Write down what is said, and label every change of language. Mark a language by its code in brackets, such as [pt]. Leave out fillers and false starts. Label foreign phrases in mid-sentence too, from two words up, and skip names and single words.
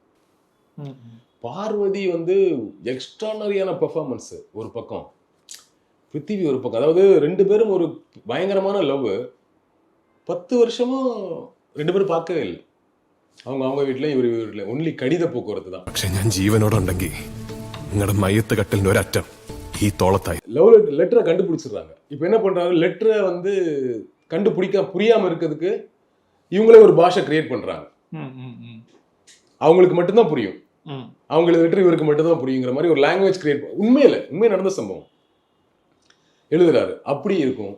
[ta] பார்வதி வந்து [en] extraordinary performance [ta] ஒரு பக்கம், பிருத்திவி ஒரு பக்கம். அதாவது 2 பேரும் ஒரு பயங்கரமான லவ். 10 வருஷமும் 2 பேரும் பார்க்கவே இல்லை. அவங்க வீட்டில் இவர் வீட்டில் ஒன்லி கடித போக்குவரத்து தான். [ml] പക്ഷെ ഞാൻ ജീവനോടുണ്ടെങ്കിൽ നിങ്ങളുടെ മയ്യത്ത് കട്ടിലിന്റെ ഒരറ്റം ഈ തോളത്തായി. [en] love letter [ta] கண்டுபிடிச்சிடுறாங்க. இப்போ என்ன பண்றாங்க, லெட்டரை வந்து புரியாம இருக்கிறதுக்கு இவங்களே ஒரு பாஷை கிரியேட் பண்றாங்க. அவங்களுக்கு மட்டும்தான் புரியும், அவங்களுக்கு லெட்டர் இவருக்கு மட்டும்தான் புரியுங்கிற மாதிரி ஒரு [en] language create. [ta] உண்மையை நடந்த சம்பவம் எழுதுறாரு. அப்படி இருக்கும்.